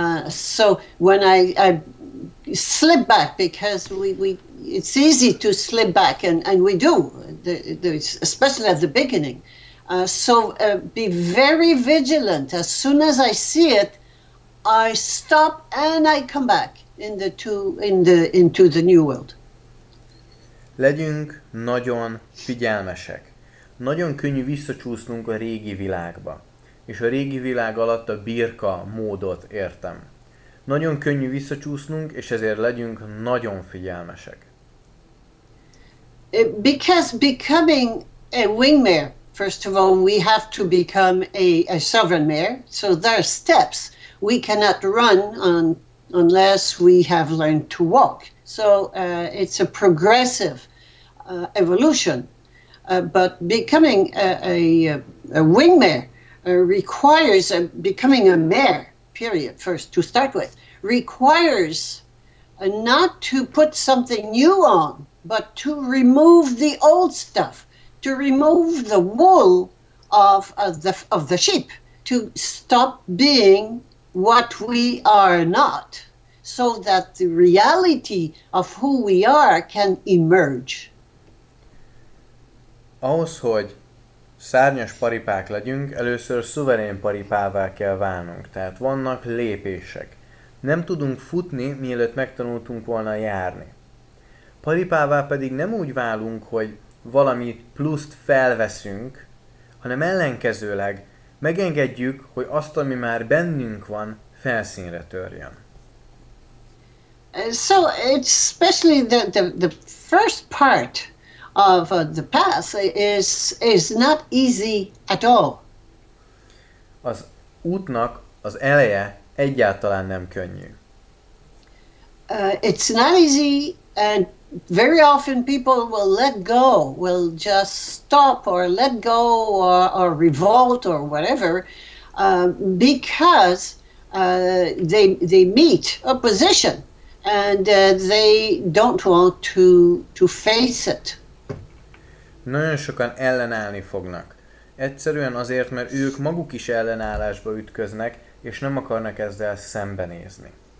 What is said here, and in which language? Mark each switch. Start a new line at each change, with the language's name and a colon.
English: So when I slip back, because it's easy to slip back, and we do, especially at the beginning. So be very vigilant. As soon as I see it, I stop and I come back into the new world.
Hungarian: Legyünk nagyon figyelmesek. Nagyon könnyű visszacsúsznunk a régi világba. És a régi világ alatt a birka módot értem. Nagyon könnyű visszacsúsznunk, és ezért legyünk nagyon figyelmesek.
English: Because becoming a wingmare, first of all, we have to become a sovereign mare. So there are steps. We cannot run unless we have learned to walk. So it's a progressive evolution. But becoming a wingmare requires becoming a mare, period, first to start with, requires not to put something new on, but to remove the old stuff, to remove the wool of the sheep, to stop being what we are not, so that the reality of who we are can emerge.
Hungarian: Ahhoz, hogy szárnyas paripák legyünk, először szuverén paripává kell válnunk, tehát vannak lépések. Nem tudunk futni, mielőtt megtanultunk volna járni. Paripává pedig nem úgy válunk, hogy valami pluszt felveszünk, hanem ellenkezőleg megengedjük, hogy azt, ami már bennünk van, felszínre törjön.
English: So it's especially the first part of the path is not easy at all.
Hungarian: Az útnak az eleje egyáltalán nem könnyű.
English: It's not easy, and very often people will let go, will just stop or let go or revolt or whatever, because they meet opposition and they don't want to face it.
Hungarian: Nagyon sokan ellenállni fognak. Egyszerűen azért, mert ők maguk is ellenállásba ütköznek, és nem akarnak ezzel szembenézni.